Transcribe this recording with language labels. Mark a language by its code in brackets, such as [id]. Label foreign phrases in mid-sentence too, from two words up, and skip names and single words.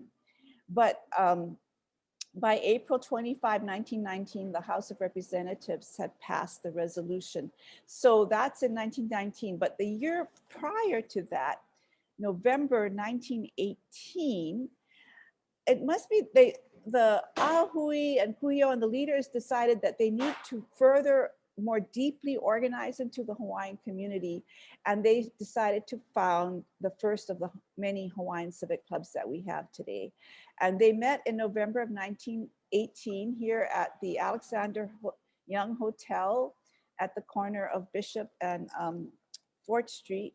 [en] But by April 25, 1919, the House of Representatives had passed the resolution. So that's in 1919, but the year prior to that, November 1918, it must be the ʻAha Hui and Kuhio and the leaders decided that they need to further, more deeply organize into the Hawaiian community. And they decided to found the first of the many Hawaiian Civic Clubs that we have today. And they met in November of 1918 here at the Alexander Young Hotel at the corner of Bishop and 4th Street.